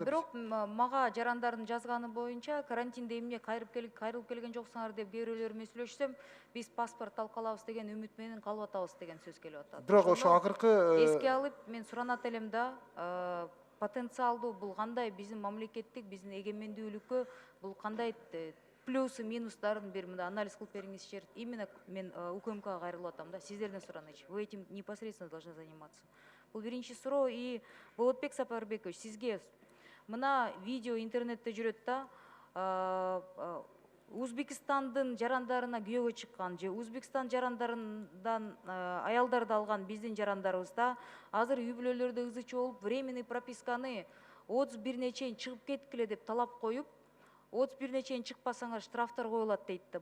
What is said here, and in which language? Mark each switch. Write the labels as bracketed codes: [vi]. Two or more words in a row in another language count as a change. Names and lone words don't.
[ky] Бирок мага жарандардын жазганы боюнча карантинде эмне кайрылып келген жоксуңар деп кээ бирөөлөр менен сүйлөшсөм, биз паспорт алып калабыз деген үмүт менен калып атабыз деген сөз келип атат. Бирок ошо акыркы эске алып мен суранат элем да, потенциалдуу бул кандай биздин мамлекеттик, биздин эгемендүүлүккө бул кандай плюсы, минустарын бир мындай анализ кылып бериңизчи. Именно мен УКМКга кайрылып атам да, сиздерден суранычы. [ru] Вы этим непосредственно должны заниматься. [ky] Бул биринчи суроо. И Болотбек Сапарбекович, сизге мына видео интернетте жүрөт да, Өзбекстандын жарандарына күйөөгө чыккан же Өзбекстан жарандарынан аялдарды алган биздин жарандарыбызда азыр үй бүлөлөрдө ызычы болуп, [ru] временный прописканы [ky] 31 чейин чыгып кеткиле деп талап коюп, 31 чейин чыкпасаңар штрафтар коюлат дейт да.